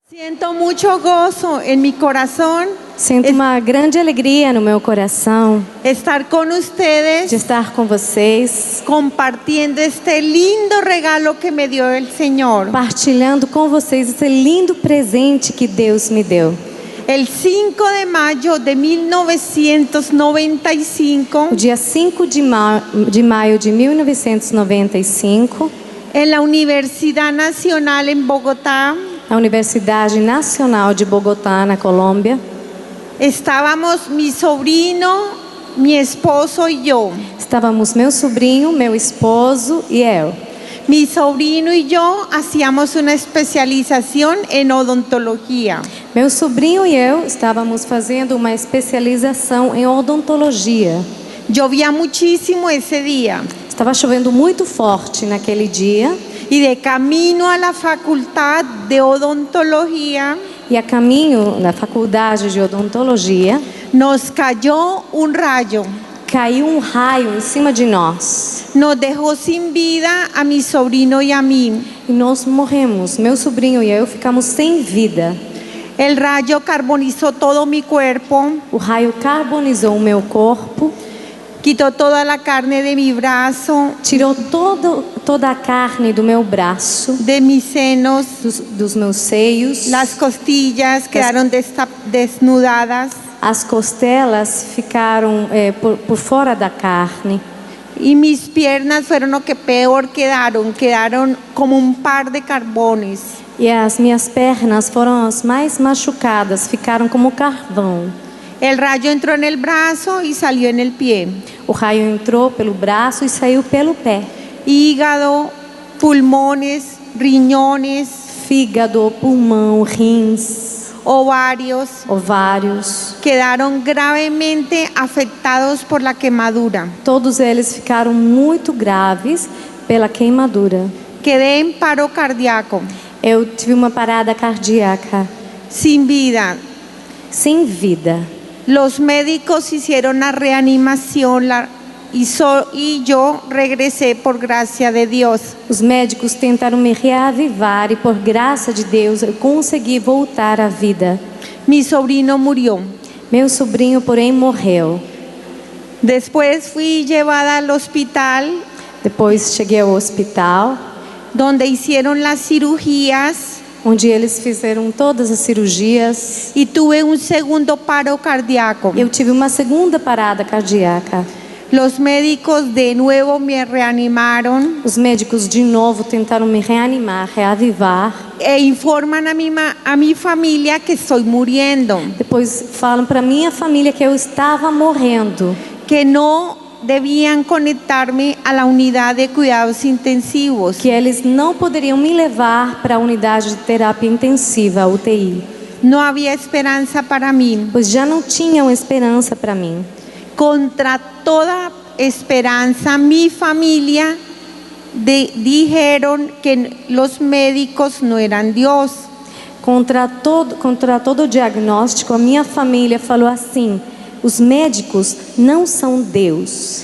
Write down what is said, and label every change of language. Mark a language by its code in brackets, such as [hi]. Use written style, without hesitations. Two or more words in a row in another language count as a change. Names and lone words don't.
[es] Siento mucho gozo en mi corazón [pt] Sinto uma grande alegria no meu coração [es] estar con de ustedes [pt] estar com vocês, [es] compartiendo este lindo regalo que me dio el Señor. [pt] partilhando com vocês esse lindo presente que Deus me deu. [es] El 5 de mayo de 1995, [pt] O dia 5 de maio de 1995, [es] en la Universidad Nacional en Bogotá, [pt] na Universidade Nacional de Bogotá, na Colômbia, [es] estábamos mi sobrino, mi esposo y yo. [pt] estávamos meu sobrinho, meu esposo e eu. [es] Mi sobrino y yo hacíamos una especialización en odontología. [pt] Meu sobrinho e eu estávamos fazendo uma especialização em odontologia. [es] Llovía muchísimo ese día [pt] Estava chovendo muito forte naquele dia [es] y de camino a la facultad de odontología [pt] e a caminho da faculdade de odontologia [es] nos cayó un rayo. [pt] caiu um raio em cima de nós [es] Nos dejó sin vida a mi sobrino y a mí. [pt] e nós morremos. Meu sobrinho e eu ficamos sem vida. [es] El rayo carbonizó todo mi cuerpo, [pt] O raio carbonizou o meu corpo, [es] quitó toda la carne de mi brazo, [pt] tirou toda a carne do meu braço, [es] de mis senos. [pt] dos meus seios. [es] Las costillas quedaron desnudadas [pt] As costelas ficaram por fora da carne. [es] y mis piernas fueron lo que peor quedaron como un par de carbones. [pt] E as minhas pernas foram as mais machucadas, ficaram como carvão. [es] El rayo entró en el brazo y salió en el pie. [pt] O raio entrou pelo braço e saiu pelo pé. [es] Hígado, pulmones, riñones, [pt] Fígado, pulmão, rins, [es] ovarios [pt] ovários, [es] quedaron gravemente afectados por la quemadura. [pt] todos eles ficaram muito graves pela queimadura. [es] Quedé en paro cardíaco, [pt] Eu tive uma parada cardíaca, [es] sin vida. [pt] sem vida. [es] Los médicos hicieron la reanimación y yo regresé por gracia de Dios. [pt] Os médicos tentaram me reavivar e por graça de Deus eu consegui voltar à vida. [es] Mi sobrino murió. [pt] Meu sobrinho, porém, morreu. [es] Después fui llevada al hospital [pt] Depois cheguei ao hospital, [es] donde hicieron las cirugías [pt] onde eles fizeram todas as cirurgias. [es] y tuve un segundo paro cardíaco. [pt] Eu tive uma segunda parada cardíaca. [es] Los médicos de nuevo me reanimaron [pt] Os médicos de novo tentaram me reanimar, reavivar. [es] e informan a mi familia que estoy muriendo, [pt] Depois falam para minha família que eu estava morrendo, [es] que no debían conectarme a la unidad de cuidados intensivos. [pt] que eles não poderiam me levar para a unidade de terapia intensiva, a UTI, [es] No había esperanza para mí. [pt] pois já não tinham esperança para mim. [es] Contra toda esperanza, mi familia dijeron que los médicos no eran Dios. [pt] Contra todo o diagnóstico, a minha família falou assim: os médicos não são Deus.